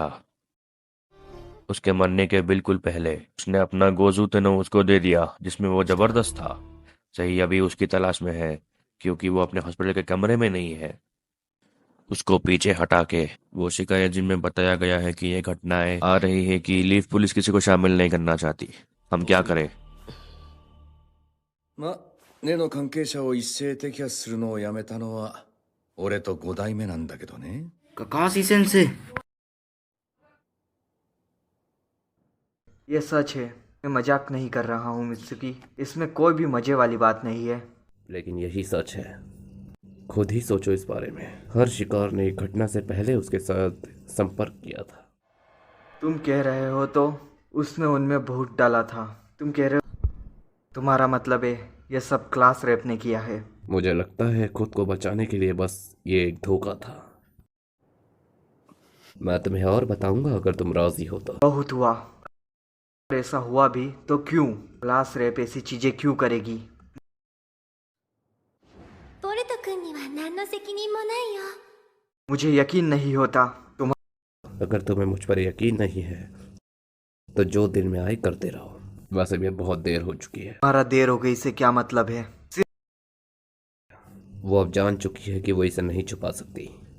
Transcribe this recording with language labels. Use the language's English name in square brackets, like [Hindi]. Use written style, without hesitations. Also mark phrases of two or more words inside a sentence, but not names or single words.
[Hindi] उसके मरने के बिल्कुल पहले उसने अपना गोजुटेनो उसको दे दिया, जिसमें वो जबरदस्त था। सही अभी उसकी तलाश में है, क्योंकि वो अपने हॉस्पिटल के कमरे में नहीं है। उसको पीछे हटा के वो शिकायत जिनमें बताया गया है कि ये घटनाएं आ रही है कि [English] leaf police [Hindi] किसी को शामिल नहीं करना चाहती। हम क्या करें? [Japanese] 例の関係者を一斉摘発するのをやめたのは俺と5代目なんだけどね。 [Hindi] काकाशी सेंसे। ये सच है, मैं मजाक नहीं कर रहा हूँ मित्सुकी। इसमें कोई भी मजे वाली बात नहीं है। लेकिन यही सच है। खुद ही सोचो इस बारे में। हर शिकार ने एक घटना से पहले उसके साथ संपर्क किया था। तुम कह रहे हो तो उसने उनमें भूत डाला था। तुम कह रहे हो, तुम्हारा मतलब है ये सब [English] class rep [Hindi] ने किया है। मुझे लगता है खुद को बचाने के लिए बस ये एक धोखा था। मैं तुम्हें और बताऊंगा अगर तुम राजी हो तो। बहुत हुआ। अगर ऐसा हुआ भी तो क्यों? [English] class rep [Hindi] ऐसी चीजें क्यों करेगी? [Japanese] ボルト君には何の責任もないよ。 [Hindi] मुझे यकीन नहीं होता। तुम अगर तुम्हें मुझ पर यकीन नहीं है तो जो दिल में आए करते रहो। वैसे भी अब बहुत देर हो चुकी है। तुम्हारा देर हो गई से क्या मतलब है? वो अब जान चुकी है कि वो इसे नहीं छुपा सकती।